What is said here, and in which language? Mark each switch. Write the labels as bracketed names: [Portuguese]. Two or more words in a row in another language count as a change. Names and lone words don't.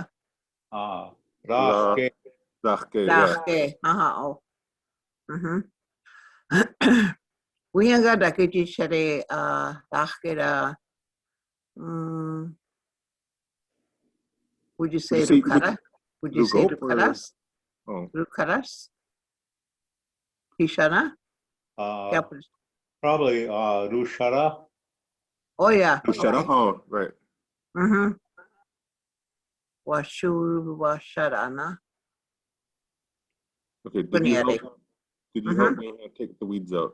[English] Rachke. Rachke. We ain't got that good share rachke. Would you say Rukara? Would you say Rukaras? Rukaras? Hishana? Probably Rushara. Oh yeah. Rushara? Okay. Oh, right. Washarana. Okay, did you help me take the weeds out?